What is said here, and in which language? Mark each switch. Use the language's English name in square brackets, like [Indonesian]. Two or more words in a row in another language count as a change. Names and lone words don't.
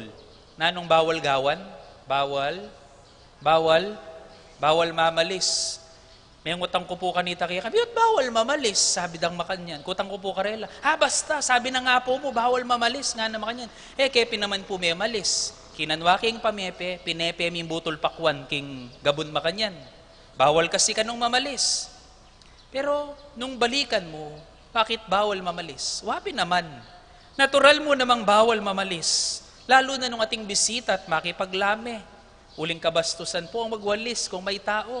[Pampanga] Nanong bawal gawan? Bawal mamalis. May ngutang ko po kanita kaya kami, bawal mamalis, sabi dang makanyan. Kutang ko po karela. Basta, sabi na nga po mo, bawal mamalis, nga na makanyan. Kepi naman po may malis. Kinanwa king pamepe, pinepe ming butol pakwan king gabon makanyan. Bawal kasi kanong mamalis. Pero, nung balikan mo, bakit bawal mamalis? Wapi naman. Natural mo namang bawal mamalis. Lalo na nung ating bisita at makipaglame. [Filipino] Uling kabastusan po ang magwalis kung may tao.